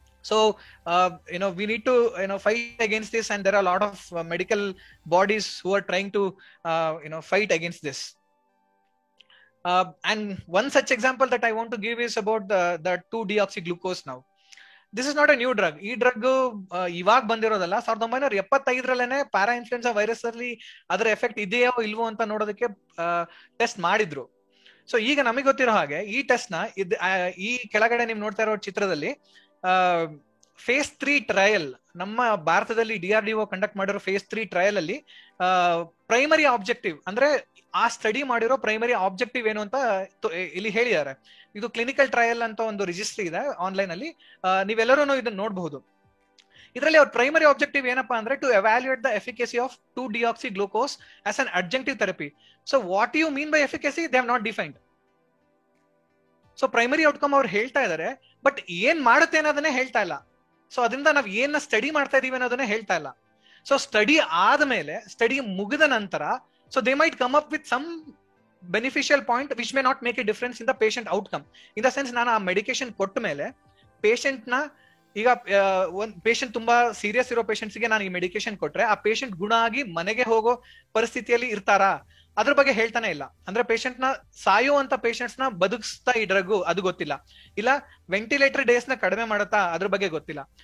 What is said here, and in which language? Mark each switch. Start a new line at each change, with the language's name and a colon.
English: So we need to fight against this, and there are a lot of medical bodies who are trying to fight against this. And one such example that I want to give is about the 2-deoxyglucose now. This is not a new drug.
Kannada: ಈ drug ಇವಾಗ ಬಂದಿರೋದಲ್ಲ, 1975 para influenza virus ಅಲ್ಲಿ ಅದರ effect ಇದೆಯೋ ಇಲ್ವೋ ಅಂತ ನೋಡೋದಕ್ಕೆ test ಮಾಡಿದ್ರು. So ಈಗ ನಮಗೆ ಗೊತ್ತಿರೋ ಹಾಗೆ ಈ ಟೆಸ್ಟ್ ನ ಈ ಕೆಳಗಡೆ ನೀವು ನೋಡ್ತಾ ಇರೋ ಚಿತ್ರದಲ್ಲಿ phase 3 ಟ್ರಯಲ್ ನಮ್ಮ ಭಾರತದಲ್ಲಿ DRDO ಕಂಡಕ್ಟ್ ಮಾಡಿರೋ phase 3 ಟ್ರಯಲ್ ಅಲ್ಲಿ ಪ್ರೈಮರಿ ಆಬ್ಜೆಕ್ಟಿವ್ ಅಂದ್ರೆ ಆ ಸ್ಟಡಿ ಮಾಡಿರೋ ಪ್ರೈಮರಿ ಆಬ್ಜೆಕ್ಟಿವ್ ಏನು ಅಂತ ಇಲ್ಲಿ ಹೇಳಿದ್ದಾರೆ. ಇದು ಕ್ಲಿನಿಕಲ್ ಟ್ರಯಲ್ ಅಂತ ಒಂದು ರಿಜಿಸ್ಟ್ರಿ ಇದೆ ಆನ್ಲೈನ್ ಅಲ್ಲಿ, ನೀವೆಲ್ಲರೂ ಇದನ್ನ ನೋಡಬಹುದು. ಇದರಲ್ಲಿ ಅವ್ರ ಪ್ರೈಮರಿ ಆಬ್ಜೆಕ್ಟಿವ್ ಏನಪ್ಪಾ ಅಂದ್ರೆ
English: To evaluate the efficacy of 2-deoxyglucose as an adjunctive therapy. So what you mean by efficacy they have not defined.
Kannada: So primary outcome ಅವ್ರು ಹೇಳ್ತಾ ಇದಾರೆ, ಬಟ್ ಏನ್ ಮಾಡುತ್ತೆ ಅನ್ನೋದನ್ನೇ ಹೇಳ್ತಾ ಇಲ್ಲ. ಸೊ ಅದರಿಂದ ನಾವ್ ಏನ್ ಸ್ಟಡಿ ಮಾಡ್ತಾ ಇದೀವಿ ಅನ್ನೋದನ್ನೇ ಹೇಳ್ತಾ ಇಲ್ಲ. ಸೊ ಸ್ಟಡಿ ಆದ್ಮೇಲೆ, ಸ್ಟಡಿ ಮುಗಿದ ನಂತರ,
English: so they might come up with some beneficial point which may not make a difference in the patient outcome. In the sense,
Kannada: ನಾನು ಆ ಮೆಡಿಕೇಶನ್ ಕೊಟ್ಟ ಮೇಲೆ ಪೇಷಂಟ್ ನ, ಈಗ ಒಂದ್ ಪೇಷಂಟ್ ತುಂಬಾ ಸೀರಿಯಸ್ ಇರೋ ಪೇಷಂಟ್ಸ್ ಗೆ ನಾನು ಈ ಮೆಡಿಕೇಶನ್ ಕೊಟ್ರೆ ಆ ಪೇಷಂಟ್ ಗುಣ ಆಗಿ ಮನೆಗೆ ಹೋಗೋ ಪರಿಸ್ಥಿತಿಯಲ್ಲಿ ಇರ್ತಾರಾ ಅದ್ರ ಬಗ್ಗೆ ಹೇಳ್ತಾನೆ ಇಲ್ಲ. ಅಂದ್ರೆ ಪೇಷಂಟ್ ನ ಸಾಯುವಂತ ಪೇಷಂಟ್ಸ್ ನ ಬದುಕಿಸ್ತಾ ಈ ಡ್ರಗ್ ಅದು ಗೊತ್ತಿಲ್ಲ, ಇಲ್ಲ ವೆಂಟಿಲೇಟರ್ ಡೇಸ್ ನ ಕಡಿಮೆ ಮಾಡುತ್ತಾ ಅದ್ರ ಬಗ್ಗೆ ಗೊತ್ತಿಲ್ಲ.